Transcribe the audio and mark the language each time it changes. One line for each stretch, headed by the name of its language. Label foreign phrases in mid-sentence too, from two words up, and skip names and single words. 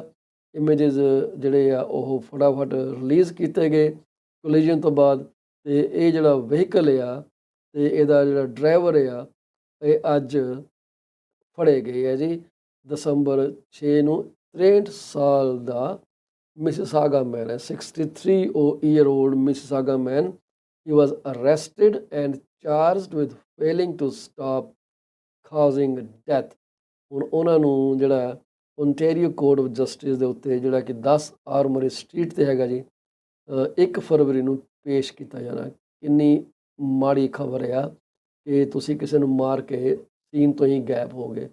Punjabi: ਇਮੇਜਿਸ ਜਿਹੜੇ ਆ ਉਹ ਫਟਾਫਟ ਰਿਲੀਜ਼ ਕੀਤੇ ਗਏ ਕੋਲੀਜਨ ਤੋਂ ਬਾਅਦ। ਅਤੇ ਇਹ ਜਿਹੜਾ ਵਹੀਕਲ ਆ ਅਤੇ ਇਹਦਾ ਜਿਹੜਾ ਡਰਾਈਵਰ ਆ, ਇਹ ਅੱਜ ਫੜੇ ਗਏ ਆ ਜੀ। ਦਸੰਬਰ 6 ਨੂੰ 63 ਸਾਲ ਦਾ ਮਿਸੀਸਾਗਾ ਮੈਨ ਹੈ, 63
English: year old
Punjabi: ਮਿਸੀਸਾਗਾ ਮੈਨ।
English: He was arrested and charged with failing to stop causing death।
Punjabi: ਹੁਣ ਉਹਨਾਂ ਨੂੰ ਜਿਹੜਾ ਓਨਟੇਰੀਓ ਕੋਰਟ ਆਫ ਜਸਟਿਸ ਦੇ ਉੱਤੇ, ਜਿਹੜਾ ਕਿ 10 ਆਰਮਰੀ ਸਟਰੀਟ 'ਤੇ ਹੈਗਾ ਜੀ, 1 ਫਰਵਰੀ ਨੂੰ ਪੇਸ਼ ਕੀਤਾ ਜਾਣਾ। ਕਿੰਨੀ ਮਾੜੀ ਖਬਰ ਆ ਕਿ ਤੁਸੀਂ ਕਿਸੇ ਨੂੰ ਮਾਰ ਕੇ ਸੀਨ ਤੋਂ ਹੀ ਗਾਇਬ ਹੋ ਗਏ।